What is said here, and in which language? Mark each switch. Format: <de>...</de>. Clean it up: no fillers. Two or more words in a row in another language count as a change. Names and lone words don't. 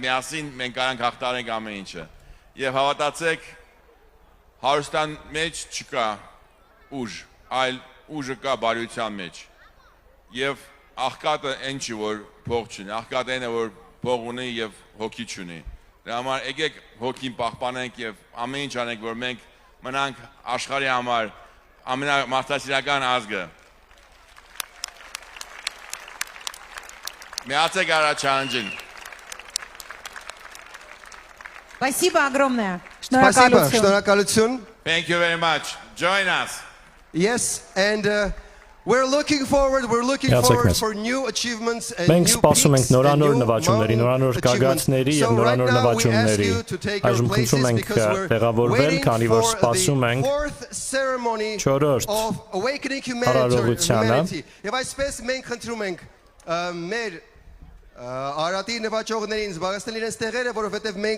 <hy>միասին մենք կարանք հաղթարենք ամեն ինչը։ Եվ հավատացեք, հարստան մեջ չկա ուժ, այլ ուժը կա բարության մեջ։ Եվ աղքատը այն չի, որ փող չունի, աղքատը այն է, որ փող ունի եւ հոգի չունի։ Դրա համար եկեք հոգին պահպանենք եւ ամեն ինչ անենք, որ մենք մնանք աշխարհի համար ամենամարդասիրական ազգը։ Միացեք առաջանջին։</hy> <ru>Спасибо огромное. Спасибо,</ru> <hy>շնորհակալություն.</hy> <en>Thank you very much. Join us. Yes, and we're looking forward for new achievements and</en> <hy>Մենք</hy> <en>new</en> <hy>սպասում ենք</hy> <en>peaks and</en> <hy>նորանոր</hy> <en>new</en> <hy>նվաճումների, նորանոր գագաթների եւ նորանոր նվաճումների։ Այժմ խնդրում ենք տեղավորվել, քանի որ սպասում ենք չորրորդ արարողությանը։ Եվ այսպես մենք խնդրում ենք մեր Արարատի նվաճողներին զբաղեցնել իրենց տեղերը, որովհետև մենք</hy>